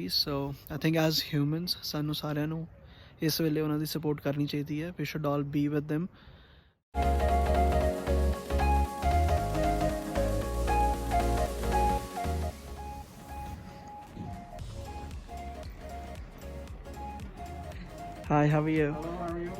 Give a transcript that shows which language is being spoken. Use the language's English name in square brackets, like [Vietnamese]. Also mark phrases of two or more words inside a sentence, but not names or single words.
[English] So I think as humans [Punjabi] ਸਾਨੂੰ ਸਾਰਿਆਂ ਨੂੰ ਇਸ ਵੇਲੇ ਉਹਨਾਂ ਦੀ ਸਪੋਰਟ ਕਰਨੀ ਚਾਹੀਦੀ ਹੈ. [English] We should all be with them. Hi, how are you? Hello, how are you?